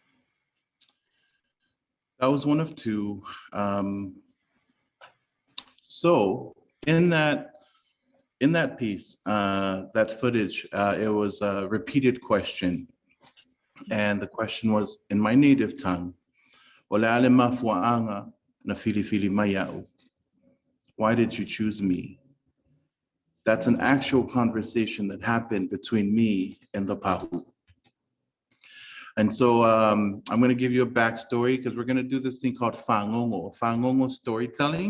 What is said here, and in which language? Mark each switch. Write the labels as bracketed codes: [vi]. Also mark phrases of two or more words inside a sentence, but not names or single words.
[en] That was one of two. So in that piece, that footage, it was a repeated question. And the question was in my native tongue, [sm] "Ole mafuaanga na fili mai au." [en] Why did you choose me? That's an actual conversation that happened between me and the Pahu. And so I'm going to give you a backstory because we're going to do this thing called whangongo. Whangongo storytelling.